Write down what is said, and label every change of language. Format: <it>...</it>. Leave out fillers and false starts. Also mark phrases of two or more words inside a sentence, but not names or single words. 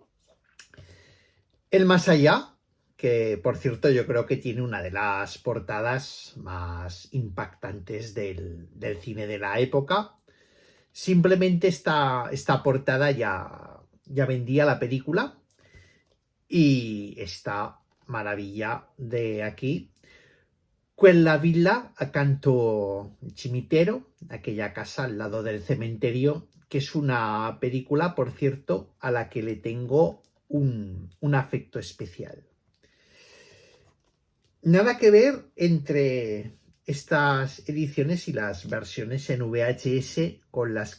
<es>El Más Allá, que por cierto yo creo que tiene una de las portadas más impactantes del cine de la época. Simplemente esta portada ya vendía la película, y esta maravilla de aquí,</es> <it>Quella villa accanto al cimitero,</it> <es>aquella casa al lado del cementerio, que es una película, por cierto, a la que le tengo un afecto especial. Nada que ver entre estas ediciones y las versiones en VHS con las</es>